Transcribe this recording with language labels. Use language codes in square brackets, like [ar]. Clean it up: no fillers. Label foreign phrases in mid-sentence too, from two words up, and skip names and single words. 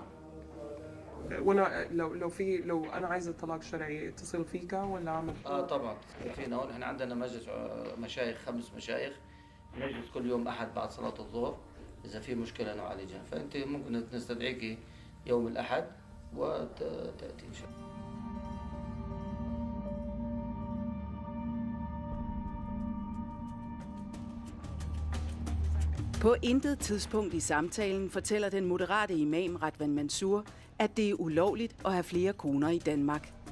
[ar] وانا لو انا عايز الطلاق شرعي اتصل فيك ولا اعمل؟ طبعا فينا هون. احنا عندنا مجلس مشايخ 5 مشايخ نجلس كل يوم احد بعد صلاه الظهر اذا في مشكله نعالجها. فانت ممكن نستدعيك يوم الاحد وتاتي ان شاء الله. [da] På intet tidspunkt i samtalen fortæller den moderate imam Radwan Mansour, at det er ulovligt at have flere koner i Danmark.